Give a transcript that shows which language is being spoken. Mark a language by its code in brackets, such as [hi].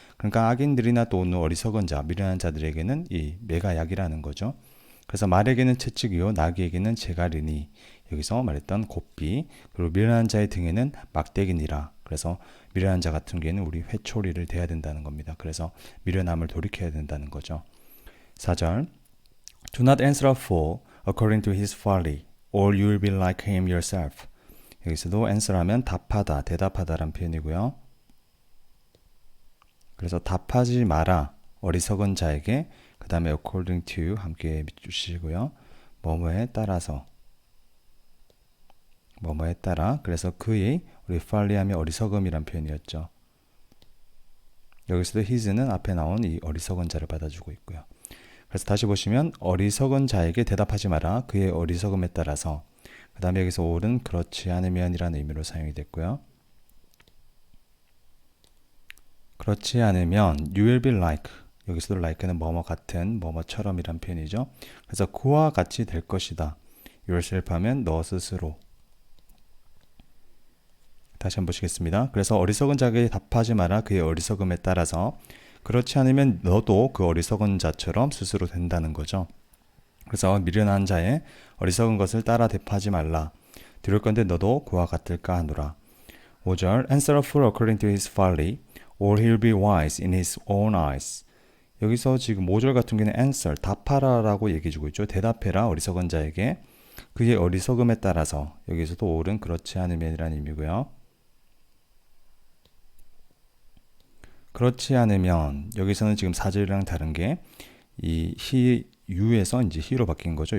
[ko] 그러니까 악인들이나 또는 어리석은 자, 미련한 자들에게는 이 매가 약이라는 거죠. 그래서 말에게는 채찍이요 나귀에게는 재갈이니 여기서 말했던 고삐, 그리고 미련한 자의 등에는 막대기니라. 그래서 미련한 자 같은 경우에는 우리 회초리를 대야 된다는 겁니다. 그래서 미련함을 돌이켜야 된다는 거죠. 4절 [en] Do not answer a fool according to his folly, or you will be like him yourself. [ko] 여기서도 answer하면 답하다, 대답하다라는 표현이고요. 그래서 답하지 마라, 어리석은 자에게. 그 다음에 according to 함께 주시고요. 뭐뭐에 따라서, 뭐뭐에 따라. 그래서 그의 우리 folly하면 어리석음이란 표현이었죠. 여기서도 his는 앞에 나온 이 어리석은 자를 받아주고 있고요. 그래서 다시 보시면 어리석은 자에게 대답하지 마라, 그의 어리석음에 따라서. 그 다음에 여기서 all은 그렇지 않으면 이라는 의미로 사용이 됐고요. 그렇지 않으면 [en] you will be like, [ko] 여기서도 like는 뭐뭐 같은, 뭐뭐처럼이란 표현이죠. 그래서 그와 같이 될 것이다. yourself 하면 너 스스로. 다시 한번 보시겠습니다. 그래서 어리석은 자에게 답하지 마라. 그의 어리석음에 따라서. 그렇지 않으면 너도 그 어리석은 자처럼 스스로 된다는 거죠. 그래서 미련한 자의 어리석은 것을 따라 대파하지 말라. 들을 건데 너도 그와 같을까 하노라. 5절 [en] Answer a fool according to his folly, or he'll be wise in his own eyes. [ko] 여기서 지금 5절 같은 경우는 answer, 답하라라고 얘기해주고 있죠. 대답해라 어리석은 자에게. 그의 어리석음에 따라서. 여기서도 옳은 그렇지 않으면이라는 의미고요. 그렇지 않으면 여기서는 지금 4절이랑 다른 게 이 you에서 이제 he로 바뀐 거죠.